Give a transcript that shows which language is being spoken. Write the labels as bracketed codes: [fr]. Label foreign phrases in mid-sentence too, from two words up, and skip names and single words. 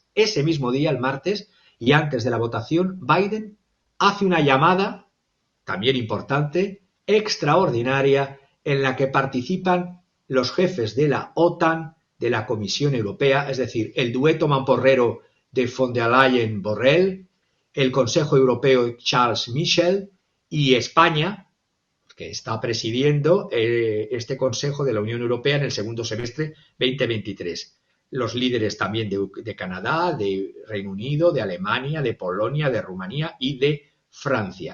[es] Ese mismo día, el martes, y antes de la votación, Biden hace una llamada, también importante, extraordinaria, en la que participan los jefes de la OTAN, de la Comisión Europea, es decir, el dueto mamporrero de von der Leyen-Borrell, el Consejo Europeo Charles Michel y España, que está presidiendo este Consejo de la Unión Europea en el segundo semestre 2023. Los líderes también de Canadá, de Reino Unido, de Alemania, de Polonia, de Rumanía y de Francia.